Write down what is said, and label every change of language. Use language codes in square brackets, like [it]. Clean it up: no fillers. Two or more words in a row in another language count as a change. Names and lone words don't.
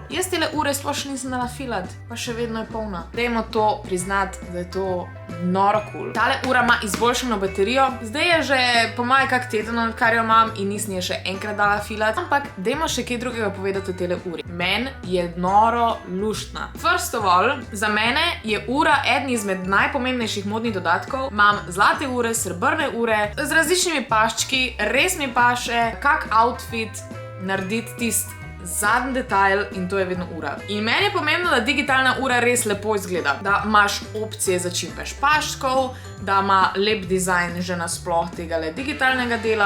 [sl] Jaz tele ure sploh še nisem dala filat, pa še vedno je polna. Dajmo to priznati, da je to noro cool. Tale ura ima izboljšano baterijo. Zdaj je že po moje kak teden, odkar jo imam in nisem je še enkrat dala filat. Ampak dajmo še kaj drugega povedati o tele uri. Men je noro luštna. [en] First of all, [sl] za mene je ura eden izmed najpomembnejših modnih dodatkov. Imam zlate ure, srebrne ure, z različnimi paščki, res mi paše, kak outfit narediti tisti zadnji detajl in to je vedno ura. In meni je pomembno, da digitalna ura res lepo izgleda. Da imaš opcije za čim več paščkov, da ima lep dizajn že nasploh tegale digitalnega dela.